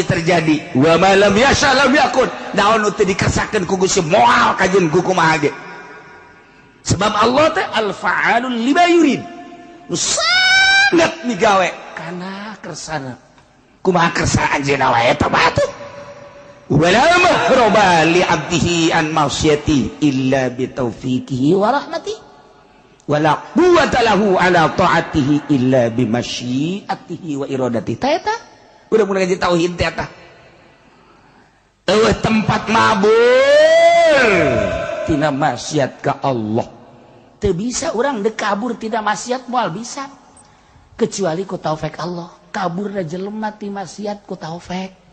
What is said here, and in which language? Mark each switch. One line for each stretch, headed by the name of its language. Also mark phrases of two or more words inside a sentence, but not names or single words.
Sundanese: terjadi
Arabic: وما لم يشأ لم يكن
Sundanese: naon nu teu dikersakeun ku Gusti moal kajeun ku kumaha ge sebab Allah teh
Arabic: الفعال لما يريد
Sundanese: nu sangat migawe kana kersana kumaha kersa anjeunna wae eta batu
Arabic: ولا مهرب لعبده عن معصيته إلا بتوفيقه ورحمته ولا قوة له على طاعته إلا بمشيئته وإرادته.
Sundanese: Eta udah mulai ngaji tauhid teh eta. Tempat mabur tina maksiat ka Allah. Teu bisa urang dek kabur tina maksiat moal bisa. Kecuali ku taufik Allah. Kabur da jelema ti maksiat ku taufik.